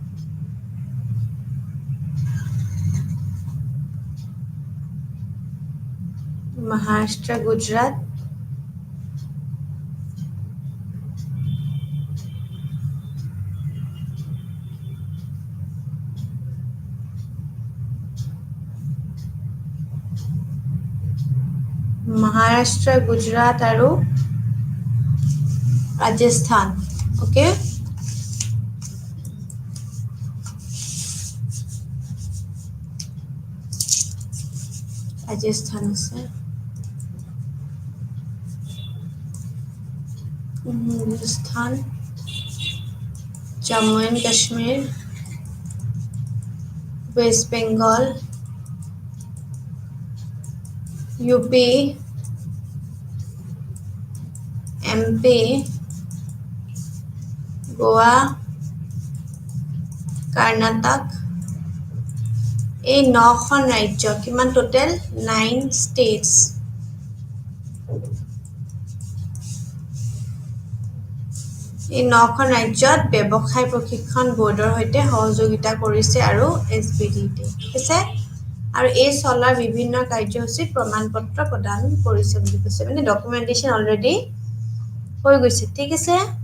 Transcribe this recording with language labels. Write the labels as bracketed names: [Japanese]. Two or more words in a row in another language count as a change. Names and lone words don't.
[Assamese] মহাৰাষ্ট্ৰ গুজৰাট মহাৰাষ্ট্ৰ গুজৰাট আৰু ৰাজস্থান ওকে ৰাজস্থান আছে राजस्थान जम्मू एंड कश्मीर वेस्ट बंगाल यूपी एमपी गोवा कर्नाटक এই 9খন ৰাজ্য কিমান টোটেল 9 states এই 9খন ৰাজ্যত ব্যৱসায় প্ৰশিক্ষণ বৰ্ডৰ সৈতে সহযোগিতা কৰিছে আৰু SBDT ঠিক আছে আৰু এই চলাৰ বিভিন্ন কাৰ্যসূচীত প্ৰমাণপত্ৰ প্ৰদান কৰিছে বুলি কৈছে মানে ডকুমেন্টেশন অলৰেডি হৈ গৈছে ঠিক আছে